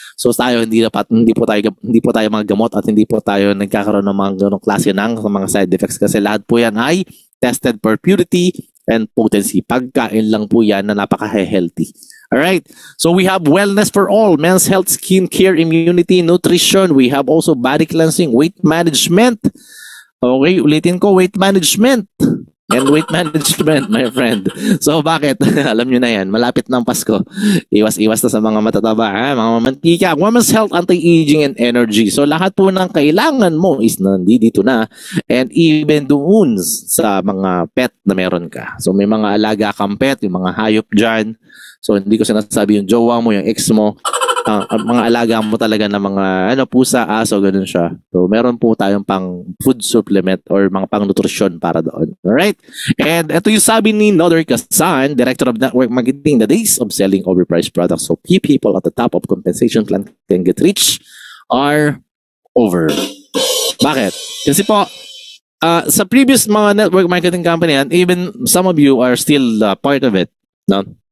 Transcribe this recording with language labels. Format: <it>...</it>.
<tl>So tayo hindi po tayo mga gamot at hindi po tayo nagkakaroon ng mga ganong klase ng mga side effects kasi lahat po yan ay</tl> <en>tested for purity and potency.</en> <tl>Pagkain lang po yan na napaka-healthy.</tl> <en>Alright, so we have wellness for all, men's health, skin care, immunity, nutrition. We have also body cleansing, weight management. Okay,</en> <tl>ulitin ko,</tl> <en>weight management. and weight management, my friend.</en> <tl>So bakit? Alam nyo na yan, malapit ng Pasko. Iwas-iwas na sa mga matataba, mga mantika.</tl> <en>Women's health, anti-aging, and energy.</en> <tl>So lahat po ng kailangan mo is nandito na. And even doon sa mga pet na meron ka. So may mga alaga kang pet, yung mga hayop dyan. So hindi ko sinasabi yung jowa mo, yung ex mo. Mga alaga mo talaga na mga pusa, aso, ganun siya. So, meron po tayong pang food supplement or mga pang nutrition para doon. Alright? And ito yung sabi ni</tl> <en>Nodor Kasan, Director of Network Marketing, the days of selling overpriced products so few people at the top of compensation plan can get rich are over.</en> <tl>Bakit? Kasi po, sa previous mga network marketing company,</tl> <en>and even some of you are still part of it,</en> <tl>no?</tl>